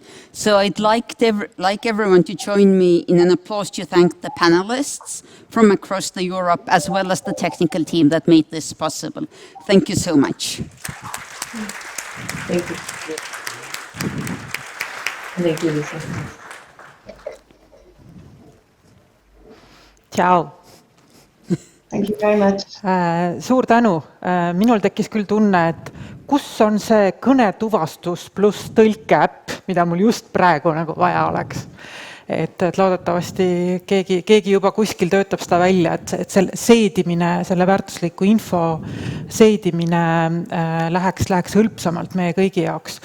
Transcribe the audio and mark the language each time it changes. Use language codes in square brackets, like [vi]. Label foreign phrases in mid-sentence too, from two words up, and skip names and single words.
[en] So I'd like everyone to join me in an applause to thank the panelists from across the Europe, as well as the technical team that made this possible. Thank you so much. Thank you. Thank you, Lisa. Ciao. Thank you very much. [et] Suur tänu. Minul tekkis küll tunne, et kus on see kõnetuvastus pluss tõlkeäpp, mida mul just praegu nagu vaja oleks. Et loodetavasti keegi juba kuskil töötab seda välja, et selle seedimine, selle väärtusliku info seedimine läheks hõlpsamalt meie kõigi jaoks.